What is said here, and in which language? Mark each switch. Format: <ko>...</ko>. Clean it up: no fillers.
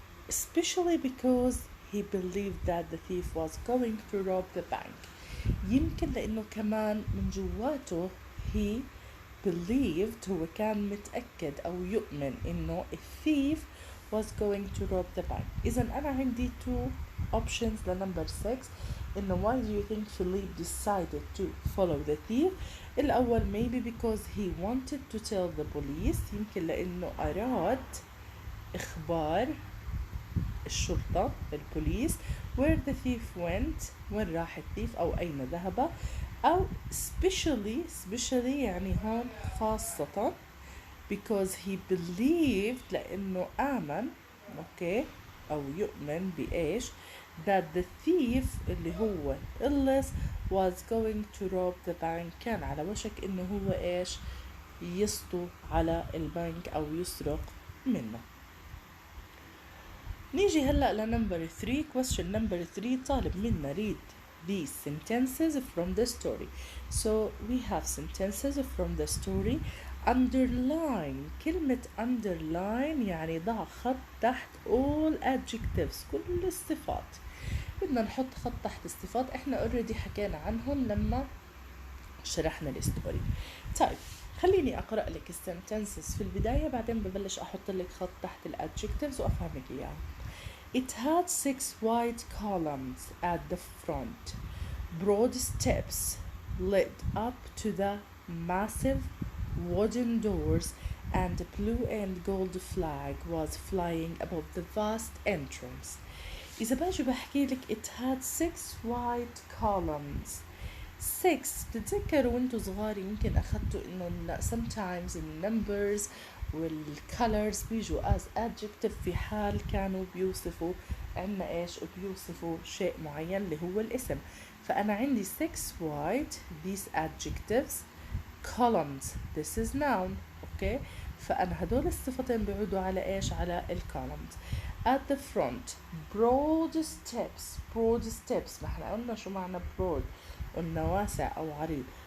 <en>Especially because he believed that the thief was going to rob the bank.</en> <ar>يمكن لأنه كمان من جواته he believed، هو كان متأكد أو يؤمن إنه الثيف</ar> <en>was going to rob the bank.</en> <ar>إذن أنا عندي two options لنمبر 6 إنه</ar> <en>why do you think Philippe decided to follow the thief؟</en> <ar>الأول maybe because he wanted to tell the police، يمكن لأنه أراد إخبار الشرطة البوليس where the thief went، وين راح الثيف أو أين ذهب. أو especially يعني هون خاصة because he believed، لأنه آمن أوكي أو يؤمن بإيش؟ that the thief اللي هو اللص</ar> <en>was going to rob the bank،</en> <ar>كان على وشك إنه هو إيش؟ يسطو على البنك أو يسرق منه. نيجي هلأ لنمبر 3. question number 3 طالب منا</ar> <en>read these sentences from the story. So we have sentences from the story.</en> <ar>underline، كلمة underline يعني ضع خط تحت</ar> <en>all adjectives،</en> <ar>كل الصفات. بدنا نحط خط تحت الصفات، احنا already حكينا عنهم لما شرحنا الستوري. طيب خليني أقرأ لك السنتنسز في البداية، بعدين ببلش أحط لك خط تحت الادجectives وأفهمك إياها.</ar> <en>It had 6 white columns at the front. Broad steps led up to the massive wooden doors, and a blue and gold flag was flying above the vast entrance.</en> <ar>إذا باجي بحكي لك</ar> <en>it had 6 white columns.</en> <ar>6 بتتذكروا وانتوا صغار يمكن أخذتوا إنه sometimes النمبرز والcolors بيجوا as adjective في حال كانوا بيوصفوا عنا إيش، بيوصفوا شيء معين اللي هو الاسم. فأنا عندي</ar> <en>6 white these adjectives, columns this is noun.</en> <ar>أوكي، فأنا هدول الصفتين بيعودوا على إيش، على الcolumns.</ar> <en>At the front broad steps.</en> <ar>broad steps ما احنا قلنا شو معنى broad، قلنا واسع أو عريض.</ar>